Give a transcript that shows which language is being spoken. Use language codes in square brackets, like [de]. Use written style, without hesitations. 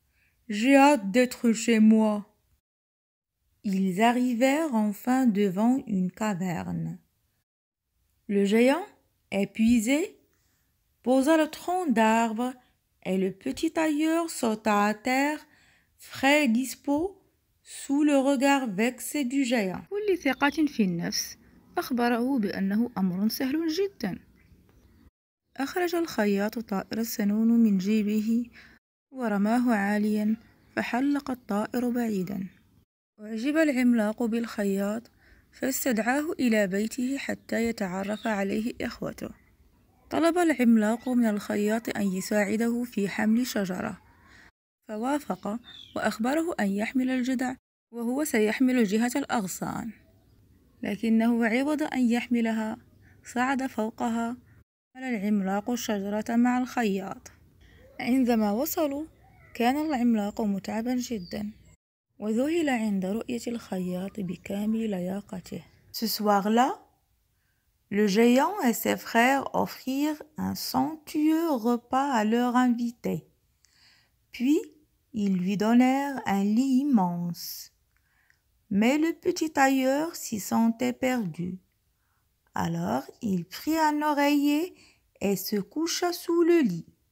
[fr] « J'ai hâte d'être chez moi. » Ils arrivèrent enfin devant une caverne. Le géant, épuisé, posa le tronc d'arbre et le petit tailleur sauta à terre, frais et dispos, sous le regard vexé du géant. [ar] بكل ثقة في النفس أخبره بأنه أمر سهل جدا. أخرج الخياط طائر السنون من جيبه ورماه عاليا فحلق الطائر بعيدا. أعجب العملاق بالخياط فاستدعاه إلى بيته حتى يتعرف عليه إخوته. طلب العملاق من الخياط أن يساعده في حمل شجرة، فوافق وأخبره أن يحمل الجذع وهو سيحمل جهة الأغصان، لكنه عوض أن يحملها صعد فوقها حمل العملاق الشجرة مع الخياط. عندما وصلوا كان العملاق متعبا جدا، وذهل عند رؤية الخياط بكامل لياقته. [fr] Ce soir-là, le géant et ses frères offrirent un somptueux repas à leur invité. Puis, ils lui donnèrent un lit immense. Mais le petit tailleur s'y sentait perdu. Alors, il prit un oreiller et se coucha sous le lit.